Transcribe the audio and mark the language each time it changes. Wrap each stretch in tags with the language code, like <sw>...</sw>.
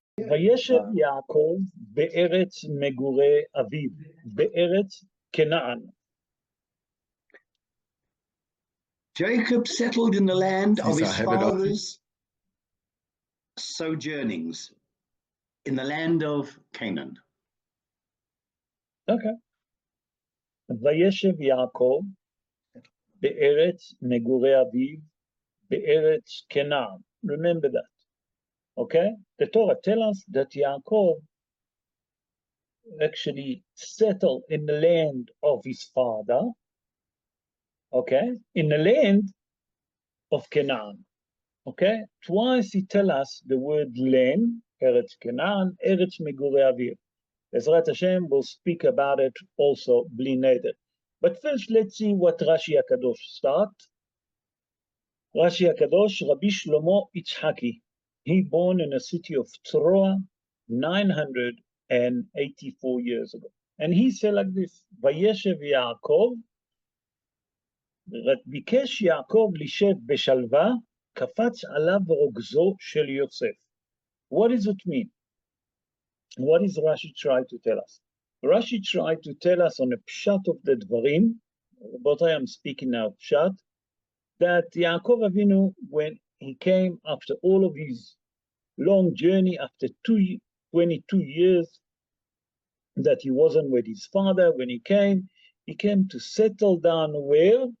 <he>וישב יעקב בארץ מגורי אביו, בארץ כנען.</he> <en>Jacob settled in the land of his father's sojournings, in the land of Canaan. Okay.</en> <he>וישב יעקב בארץ מגורי אביו, בארץ כנען.</he> <en>Remember that. Okay? The Torah tells us that Yaakov actually settled in the land of his father, okay? In the land of Canaan, okay? Twice he tells us the word land, Eretz Canaan, Eretz Megurei Aviv. Ezrat Hashem will speak about it also, bli neder. But first, let's see what Rashi HaKadosh start. Rashi HaKadosh, Rabbi Shlomo Yitzhaki. He born in a city of Troa 984 years ago. And he said like this,</en> <he>Vayeishev Yaakov, ביקש יעקב לישב בשלווה, קפץ עליו רוגזו של יוסף.</he> <en>What does it mean? What is Rashi trying to tell us? Rashi tried to tell us on a pshat of the dvarim, but I am speaking now pshat, that Yaakov Avinu, when he came after all of his long journey, after 22 years that he wasn't with his father, when he came to settle down where?</en>